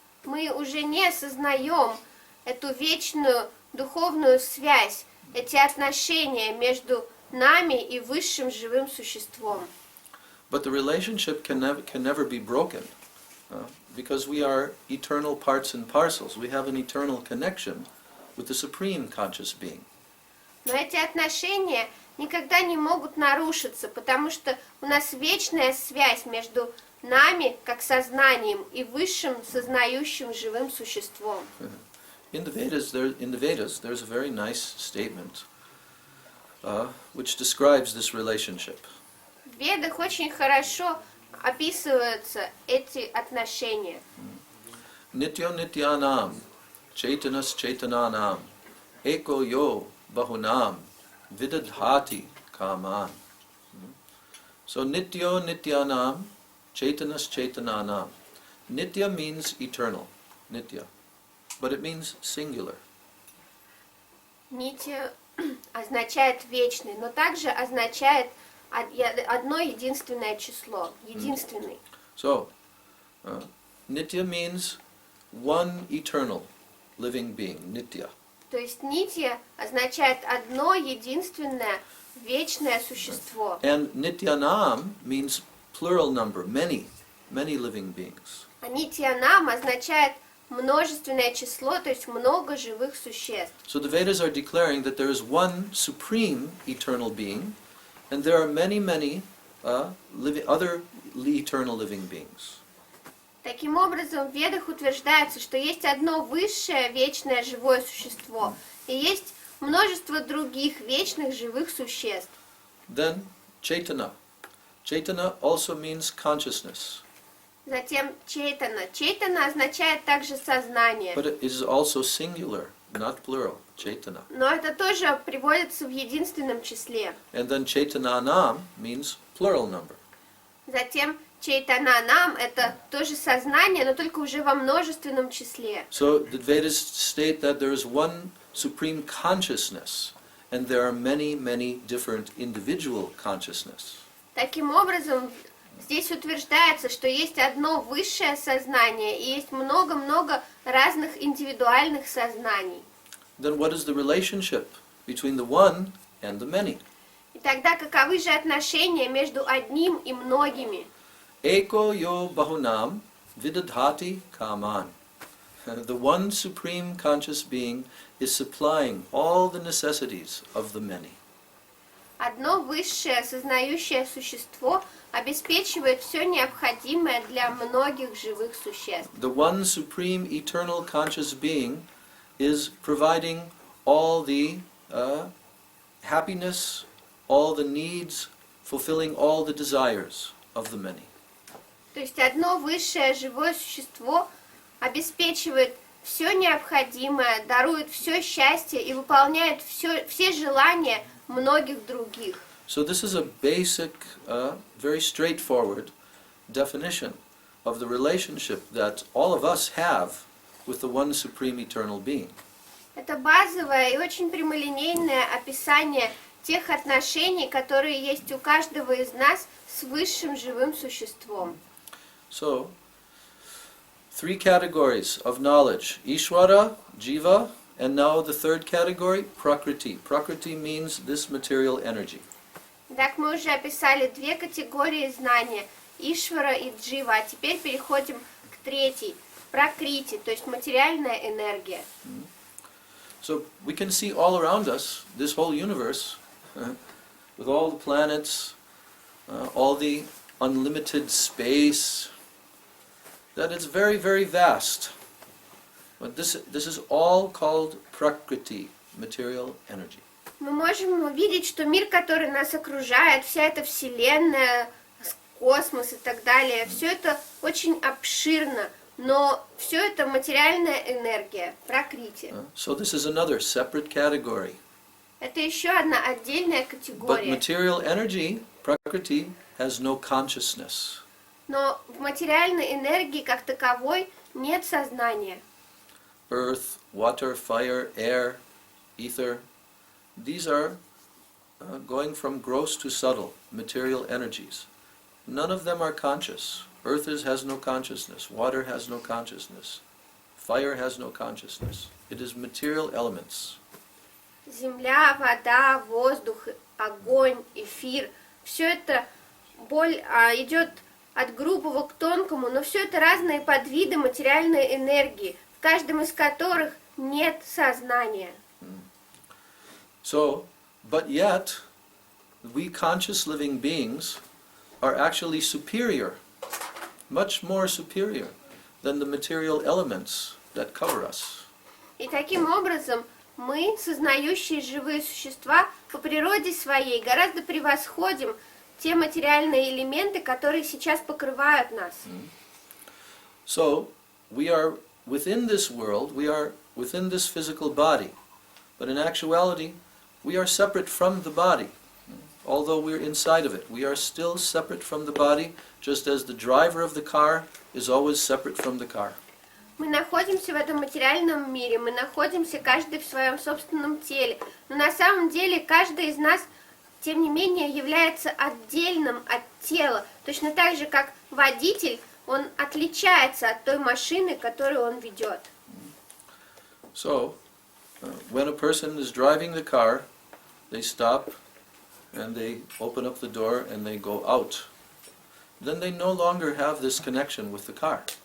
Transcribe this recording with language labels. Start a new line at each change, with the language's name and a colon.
Russian: Мы уже не осознаем эту вечную духовную связь, эти отношения между нами и высшим живым существом.
English: But the relationship can never be broken because we are eternal parts and parcels. We have an eternal connection with the Supreme Conscious Being.
Russian: Но эти отношения никогда не могут нарушиться, потому что у нас вечная связь между нами, как сознанием, и высшим сознающим живым существом.
English: In the Vedas, there's a very nice statement which describes this relationship.
Russian: В Ведах очень хорошо описываются эти отношения.
Sanskrit: Nityo nityanam, chaitanas chaitananam, eko yo bahunam, vidadhati kaman. So nityo nityanam, chaitanas chaitananam.
English: Nitya means eternal, nitya, but it means singular.
Russian: Нитья означает вечный, но также означает одно единственное число, единственный.
English: So, nitya means one eternal living being, nitya.
Russian: То есть нитья означает одно единственное вечное существо.
English: And nityanam means plural number, many living beings.
Russian: А нитьянам означает множественное число, то есть много живых существ.
English: So the Vedas are declaring that there is one supreme eternal being, and there are many other eternal living beings.
Russian: Таким образом, в Ведах утверждается, что есть одно высшее вечное живое существо, и есть множество других вечных живых существ.
English: Then chaitana. Chaitana also means consciousness.
Russian: Затем чейтана. Чейтана означает также сознание.
English: But it is also singular, not plural, chaitana.
Russian: Но это тоже приводится в единственном числе.
English: And then chaitananam means plural number.
Russian: Затем чейтананам это тоже сознание, но только уже во множественном числе.
English: So the Vedas state that there is one supreme consciousness, and there are many different individual consciousness.
Russian: Таким образом, здесь утверждается, что есть одно высшее сознание и есть много-много разных индивидуальных сознаний.
English: Then what is the relationship between the one and the many?
Russian: И тогда каковы же отношения между одним и многими?
Sanskrit: Eko yo bahunam vidadhati kaman.
English: The one supreme conscious being is supplying all the necessities of the many.
Russian: Одно высшее сознающее существо обеспечивает все необходимое для многих живых существ.
English: The one supreme eternal conscious being is providing all the happiness, all the needs, fulfilling all the desires of the many.
Russian: То есть одно высшее живое существо обеспечивает все необходимое, дарует все счастье и выполняет все желания многих других.
English: So this is a basic, very straightforward definition of the relationship that all of us have with the one supreme eternal being.
Russian: Это базовое и очень прямолинейное описание тех отношений, которые есть у каждого из нас с высшим живым существом.
English: So, three categories of knowledge: Ishvara, Jiva, and now the third category, Prakriti. Prakriti means this material energy.
Russian: Так мы уже описали две категории знания, Ишвара и Джива, а теперь переходим к третьей, Пракрити, то есть материальная энергия.
English: So we can see all around us, this whole universe, with all the planets, all the unlimited space, that it's very, very vast. But this is all called Prakriti, material energy.
Russian: Мы можем увидеть, что мир, который нас окружает, вся эта вселенная, космос и так далее, все это очень обширно, но все это материальная энергия, пракрити.
English: So this is another separate category.
Russian: Это еще одна отдельная
English: But
Russian: категория.
English: material energy, Prakriti, has no consciousness.
Russian: Но в материальной энергии как таковой нет сознания.
English: Earth, water, fire, air, ether, these are going from gross to subtle, material energies. None of them are conscious. Earth has no consciousness, water has no consciousness, fire has no consciousness. It is material elements.
Russian: Земля, вода, воздух, огонь, эфир, все это идет от грубого к тонкому, но все это разные подвиды материальной энергии, в каждом из которых нет сознания.
English: So, but yet, we conscious living beings are actually superior, much more superior than the material elements that cover us.
Russian: И таким образом мы, сознающие живые существа, по природе своей гораздо превосходим те материальные элементы, которые сейчас покрывают нас.
English: So, we are within this world, we are within this physical body, but in actuality, we are separate from the body. Although we're inside of it, we are still separate from the body, just as the driver of the car is always separate from the car.
Russian: Мы находимся в этом материальном мире, мы находимся каждый в своем собственном теле, но на самом деле каждый из нас, тем не менее, является отдельным от тела, точно так же, как водитель, он отличается от той машины, которую он ведет.
English: So, when a person is driving the car, they stop and they open up the door and they go out. Then they no longer have this connection with the car.